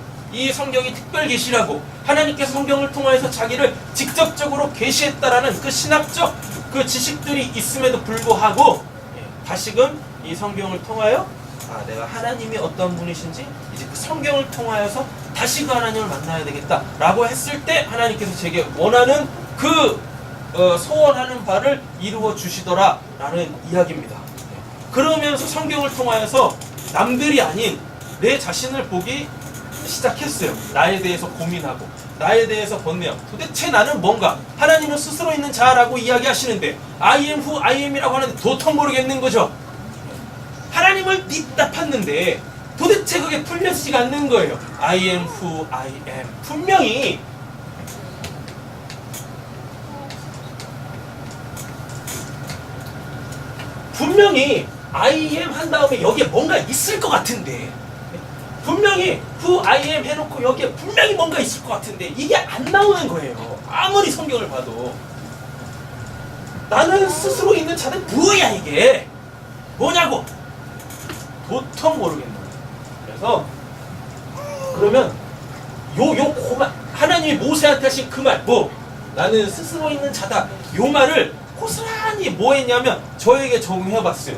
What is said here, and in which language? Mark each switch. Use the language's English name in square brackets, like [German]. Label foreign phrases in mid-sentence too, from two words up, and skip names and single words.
[Korean] 이 성경이 특별 계시라고 하나님께서 성경을 통하여서 자기를 직접적으로 계시했다라는 그 신학적 그 지식들이 있음에도 불구하고 다시금 이 성경을 통하여 내가 하나님이 어떤 분이신지 이제 그 성경을 통하여서 다시 그 하나님을 만나야 되겠다라고 했을 때 하나님께서 제게 원하는 그 소원하는 바를 이루어 주시더라라는 이야기입니다. 그러면서 성경을 통하여서 남들이 아닌 내 자신을 보기 시작했어요. 나에 대해서 고민하고 나에 대해서 번뇌하고 도대체 나는 뭔가 하나님은 스스로 있는 자라고 이야기하시는데 [English] I am who I am [Korean] 이라고 하는데 도통 모르겠는 거죠. 하나님을 닉다 팠는데 도대체 그게 풀려지지가 않는 거예요. [English] I am who I am. [Korean] 분명히 [English] I am [Korean] 한 다음에 여기에 뭔가 있을 것 같은데 분명히 [English] who I am [Korean] 해놓고 여기에 분명히 뭔가 있을 것 같은데 이게 안 나오는 거예요. 아무리 성경을 봐도 나는 스스로 있는 자는 뭐야 이게 뭐냐고 도통 모르겠는 거예요. 그래서 그러면 요 고만 하나님이 모세한테 하신 그 말 뭐 나는 스스로 있는 자다 요 말을 고스란히 뭐 했냐면 저에게 적용해봤어요.